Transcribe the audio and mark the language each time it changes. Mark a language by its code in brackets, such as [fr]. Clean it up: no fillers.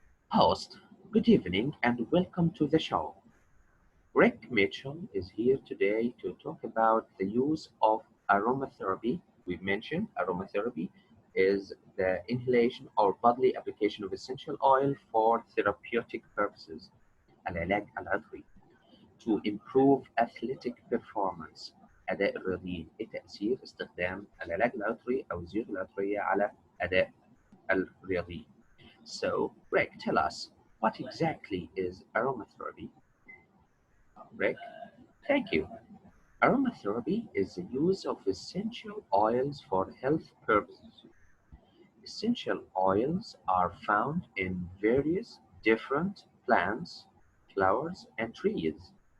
[en] Host, good evening and welcome to the show. Rick Mitchell is here today to talk about the use of aromatherapy. We've mentioned aromatherapy is the inhalation or bodily application of essential oil for therapeutic purposes. [ar] العلاج العطري [en] to improve athletic performance. [ar] أداء الرياضيين. إيه تأثير استخدام العلاج العطري أو الزيوت العطرية على أداء الرياضيين. [en] So, Rick, tell us, what exactly is aromatherapy? Rick, thank you. Aromatherapy is the use of essential oils for health purposes. Essential oils are found in various different plants, flowers, and trees.